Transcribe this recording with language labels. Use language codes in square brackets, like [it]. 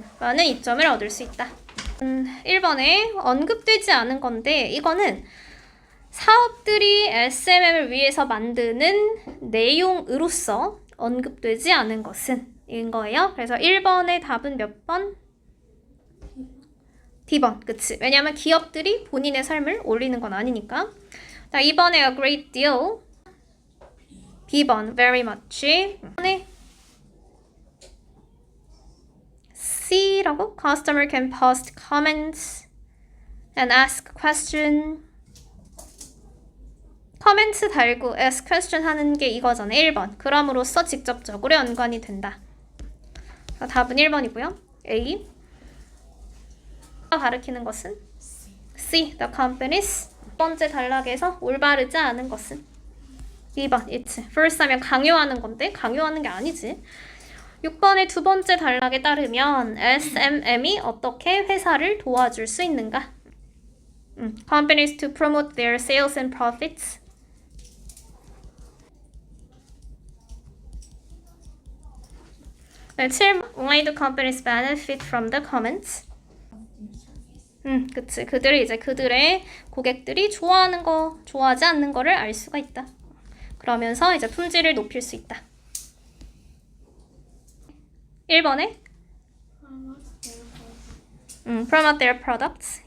[ko] 많은 이점을 얻을 수 있다. 1번에 언급되지 않은 건데 이거는 사업들이 SMM을 위해서 만드는 내용으로서 언급되지 않은 것은 인 거예요. 그래서 1번의 답은 몇 번? D번. 그치? 왜냐면 기업들이 본인의 삶을 올리는 건 아니니까. [en] 2번에 a great deal. B번 very much. C라고 customer can post comments and ask question. [ko] comments 달고 [en] ask question [ko] 하는 게 이거잖아. 1번. 그럼으로써 직접적으로 연관이 된다. 답은 1번이고요. A. 가리키는 것은 C. [en] The companies. [ko] 첫 번째 단락에서 올바르지 않은 것은 2번. [en] It's. [ko] first 하면 강요하는 건데 강요하는 게 아니지. 6번의 두 번째 단락에 따르면 SMM이 어떻게 회사를 도와줄 수 있는가? [en] Companies to promote their sales and profits. [ko] 네, 7번. [en] Why do companies benefit from the comments? [ko] 그치. 그들이 이제 그들의 고객들이 좋아하는 거, 좋아하지 않는 거를 알 수가 있다. 그러면서 이제 품질을 높일 수 있다. [en] 1번에 promote their products.